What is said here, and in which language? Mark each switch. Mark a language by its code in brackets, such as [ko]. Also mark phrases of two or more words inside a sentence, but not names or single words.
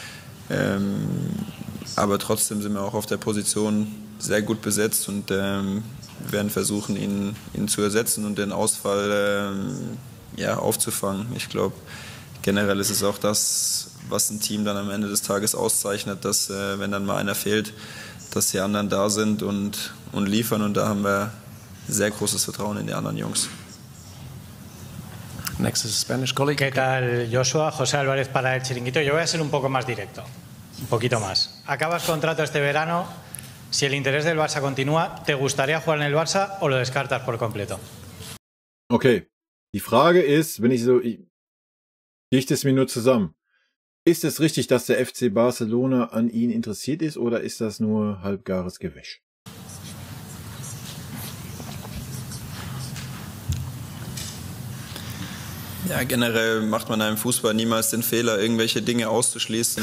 [de] Aber trotzdem sind wir auch auf der Position sehr gut besetzt und werden versuchen, ihn zu ersetzen und den Ausfall aufzufangen. Ich glaube, generell ist es auch das, was ein Team dann am Ende des Tages auszeichnet, dass wenn dann mal einer fehlt, dass die anderen da sind und liefern, und da haben wir sehr großes Vertrauen in die anderen Jungs. [en] Next is Spanish colleague. [es] ¿Qué tal, Joshua? José Álvarez para El Chiringuito. Yo voy a ser un poco más directo, un poquito más. Acabas contrato este verano. Si el interés del Barça continúa, ¿te gustaría jugar en el Barça o lo descartas por completo? [de] Okay, die Frage ist, ich dichte es mir nur zusammen. Ist es richtig, dass der FC Barcelona an ihn interessiert ist, oder ist das nur halbgares Gewäsch? Ja, generell macht man einem Fußball niemals den Fehler, irgendwelche Dinge auszuschließen.